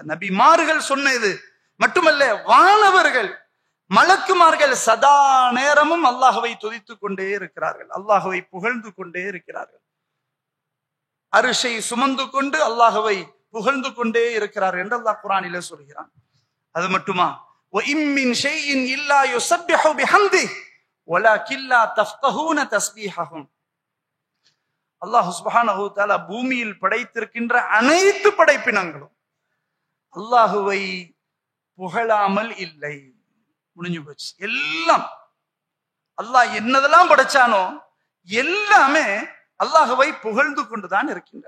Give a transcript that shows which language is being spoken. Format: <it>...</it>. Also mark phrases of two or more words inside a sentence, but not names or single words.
<ta>நபிமார்கள் சொன்னது மட்டுமல்ல, வானவர்கள் மலக்குமார்கள் சதா நேரமும் அல்லாஹ்வை துதித்துக் கொண்டே இருக்கிறார்கள், அல்லாஹ்வை புகழ்ந்து கொண்டே இருக்கிறார்கள். அரிசை சுமந்து கொண்டு அல்லாஹ்வை புகழ்ந்து கொண்டே இருக்கிறார்கள் என்று அல்லாஹ் குர்ஆனிலே சொல்கிறான். அது மட்டுமா?</ta> <ar>وَإِن مِّن شَيْءٍ إِلَّا يُسَبِّحُ بِحَمْدِهِ وَلَكِنْ لَا تَفْقَهُونَ تَسْبِيحَهُمْ.</ar> <ta>அல்லாஹ்</ta> <ar>سبحانه وتعالى</ar> <ta>பூமியில் படைத்திருக்கின்ற அனைத்து படைப்பினங்களும் அல்லாஹ்வை புகழாமல் இல்லை. முடிஞ்சு போச்சு. எல்லாம் அல்லாஹ் என்னதெல்லாம் படைச்சானோ எல்லாமே அல்லாஹ்வை புகழ்ந்து கொண்டுதான் இருக்கின்றன.</ta>